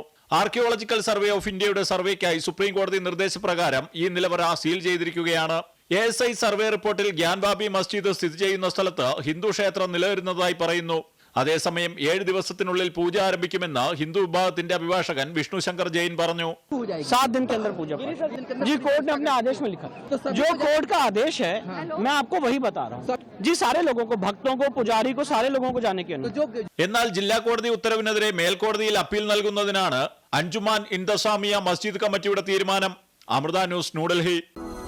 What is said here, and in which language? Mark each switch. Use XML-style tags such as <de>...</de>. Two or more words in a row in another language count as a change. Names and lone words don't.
<ml>ആർക്കിയോളജിക്കൽ സർവേ ഓഫ് ഇന്ത്യയുടെ സർവേക്കായി സുപ്രീം കോടതി നിർദ്ദേശപ്രകാരം ഈ നിലവറ സീൽ ചെയ്തിരിക്കുകയാണ്. ASI സർവേ റിപ്പോർട്ടിൽ ഗ്യാൻവാബി മസ്ജിദ് സ്ഥിതി ചെയ്യുന്ന സ്ഥലത്ത് ഹിന്ദു ക്ഷേത്രം നിലനിരുന്നതായി പറയുന്നു. അതേസമയം 7 ദിവസത്തിനുള്ളിൽ പൂജ ആരംഭിക്കുമെന്ന് ഹിന്ദു വിഭാഗത്തിന്റെ അഭിഭാഷകൻ വിഷ്ണു ശങ്കർ ജെയിൻ പറഞ്ഞു.</ml> <hi>7 दिन के अंदर पूजा जी कोर्ट ने अपने आदेश में लिखा जो कोर्ट का आदेश है मैं आपको वही बता रहा हूँ जी सारे लोगों को भक्तों को पुजारी को सारे लोगों को जाने की अनुमति.</hi> <ml>എന്നാൽ ജില്ലാ കോടതി ഉത്തരവിനെതിരെ മേൽക്കോടതിയിൽ അപ്പീൽ നൽകുന്നതിനാണ് അഞ്ജുമാൻ ഇന്തസാമിയ മസ്ജിദ് കമ്മിറ്റിയുടെ തീരുമാനം. അമൃത ന്യൂസ്, ന്യൂഡൽഹി.</ml>